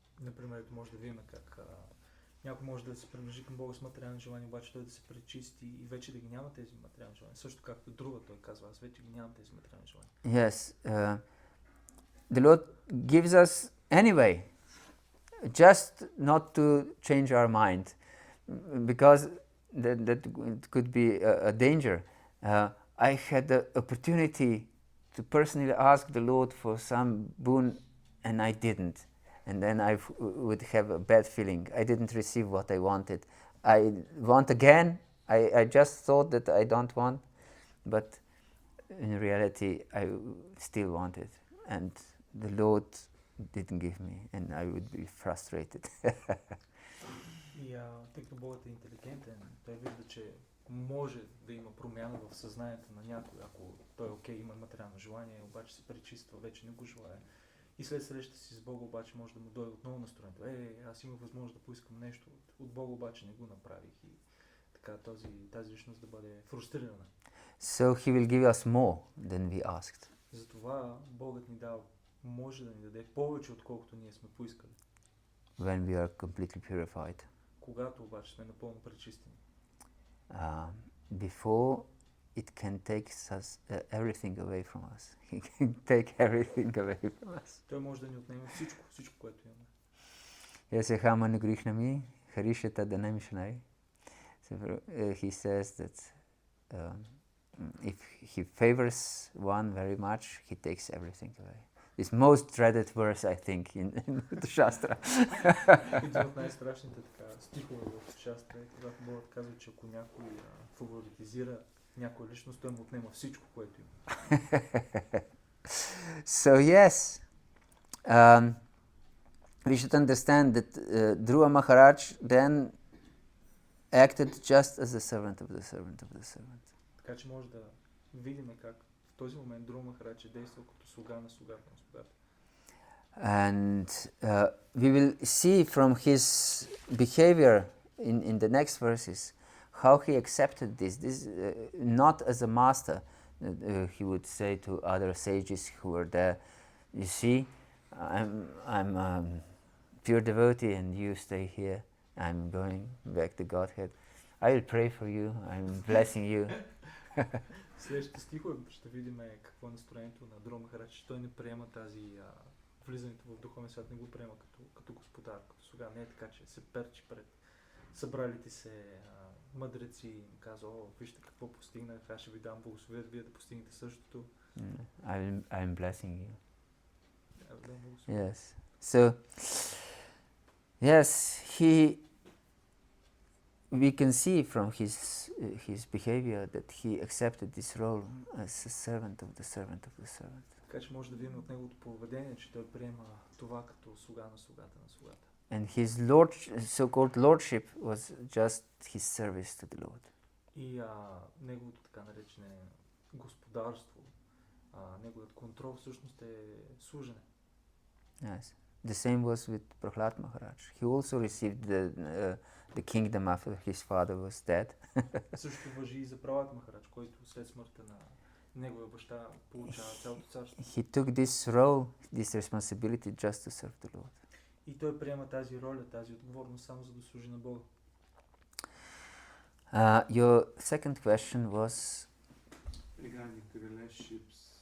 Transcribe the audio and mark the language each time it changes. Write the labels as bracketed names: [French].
[Bulgarian] Например, може да видим как някой може да се приближи към Бога с материални желания, обаче той да се пречисти и вече да ги няма тези материални желания. Също както Друга той казва, аз вече ги нямам тези материални желания. [English] Yes, the Lord gives us anyway, just not to change our mind, because that could be a danger. I had the opportunity to personally ask the Lord for some boon, and I didn't. And then I would have a bad feeling. I didn't receive what I wanted. I want again. I just thought that I don't want, but in reality I still wanted. And the Lord didn't give me, and I would be frustrated. [Bulgarian] И тъй като Богът е интелигентен, той вижда, че може да има промяна в съзнанието на някой, ако той окей, има материално желание, обаче се пречиства, вече не го желая. И след среща си с Бога обаче може да му дойде отново настроението. Аз имах възможност да поискам нещо от Бога, обаче не го направих. И така тази личност да бъде фрустрирана. [English] So He will give us more than we asked. [Bulgarian] Затова Богът ни може да ни даде повече, отколкото ние сме поискали. [English] When we are completely purified. [Bulgarian] Когато обаче сме напълно пречистени. [English] Before it can take everything away from us. He can take everything away from us. [Bulgarian] Той може да ни отнеме всичко, което имаме. [Sanskrit] Ясе хаману грихнами, харишата данамишнай. [English] He says that if he favors one very much, he takes everything away. This most dreaded verse, I think, in the Shastra. [Bulgarian] Един от най-страшните стихове в Шастра е, когато Бог казва, че ако някой фаворитизира някоя личност, той му отнема всичко, което има. [English] So yes, we should understand that Dhruva Maharaj then acted just as a servant of the servant of the servant. [Bulgarian] Така че може да видим как в този момент Dhruva Maharaj е действал като слуга на слугата на слугата. [English] And we will see from his behavior in the next verses how he accepted this not as a master. He would say to other sages who were there, you see, I'm a pure devotee and you stay here. I'm going back to Godhead. I will pray for you. I'm blessing you. [Bulgarian] Следващите стихове ще видим какво е настроението на Dhruva Maharaj, че той не приема влизането в духовния свят, не го приема като господар, като слуга. Не е така, че се перчи пред събралите се мъдреци и им казва, вижте какво постигнах, аз ще ви дам благословие, вие да постигнете същото. [English] I'm blessing you. Yes. So, yes, we can see from his behavior that he accepted this role as a servant of the servant of the servant. [Bulgarian] Така че може да видим от неговото поведение, че той приема това като слуга на слугата на слугата. [English] And his so-called lordship was just his service to the Lord. [Bulgarian] И неговото така наречене господарство, неговият контрол всъщност е служене. [English] Yes. The same was with Prahlad Maharaj. He also received the kingdom after his father was dead. [Bulgarian] Също важи и за Прахлад Махарадж, който след смъртта на неговия баща получава цялото царство. [English] He took this role, this responsibility just to serve the Lord. [Bulgarian] И той приема тази роля, тази отговорност само за да служи на Бога. [English] Your second question was regarding relationships.